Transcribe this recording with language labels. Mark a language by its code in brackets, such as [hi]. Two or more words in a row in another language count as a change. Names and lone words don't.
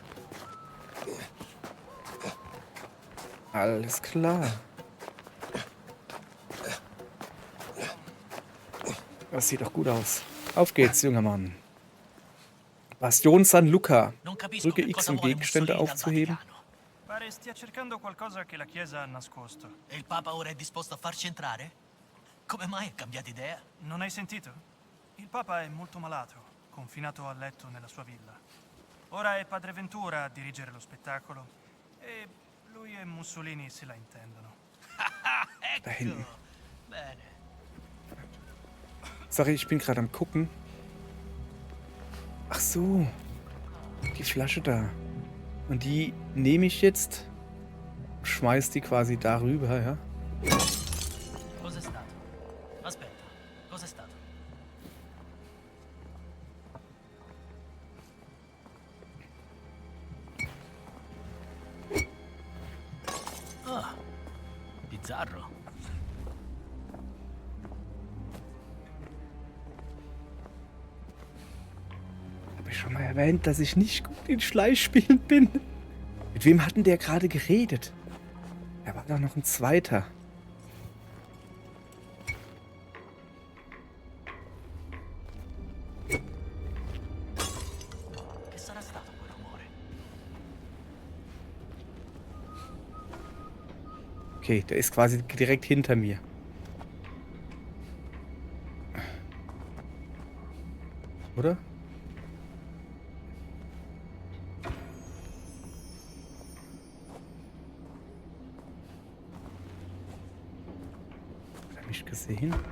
[de] Alles klar. Das sieht doch gut aus. Auf geht's, junger Mann. Bastion San Luca. Drücke X, um Gegenstände aufzuheben. [it] Pare stia cercando qualcosa che la Chiesa ha nascosto. E il Papa ora è disposto a farci entrare? Come mai ha cambiato idea? Non hai sentito? Il Papa è molto malato, confinato a letto nella sua villa. Ora è Padre Ventura a dirigere lo spettacolo e lui e Mussolini se la intendono. [de] Da hinten. [it] Bene. [de] Sorry, ich bin gerade am gucken. Ach so. Die Flasche da. Und die nehme ich jetzt, schmeiß die quasi darüber, ja? [it] Cos'è stato? Aspetta, cos'è stato? Ah, bizzarro. [de] Habe ich schon mal erwähnt, dass ich nicht gut in Schleichspielen bin? Mit wem hatten der gerade geredet? Da war doch noch ein zweiter. [it] Che sarà stato quel rumore? [de] Okay, der ist quasi direkt hinter mir. Oder? Hat er mich gesehen?